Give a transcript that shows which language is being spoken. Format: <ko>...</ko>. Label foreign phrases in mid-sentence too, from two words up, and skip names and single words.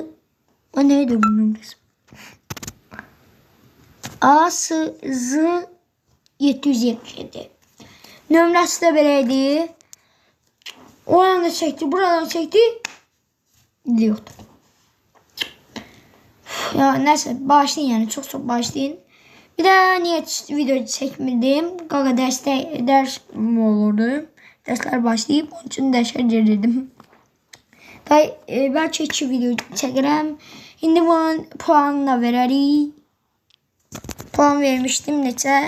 <az>O neydi bu nömrəsi? ASZ 777. Nömrəsi də beləydi. O yana çəkdi, buradan çəkdi. Yoxdur. Ya neyse, bağışlayın yəni, çox bağışlayın.</az> <tr>Bir de niye video çekmedim? Qaqa ders mi olurdu? Dersler başlayıp onun için derse girdim.</tr> <az>Belki 2 video çəkirəm. İndi bunun puanını da verərik.</az> <tr>Puan vermiştim neçə.</tr>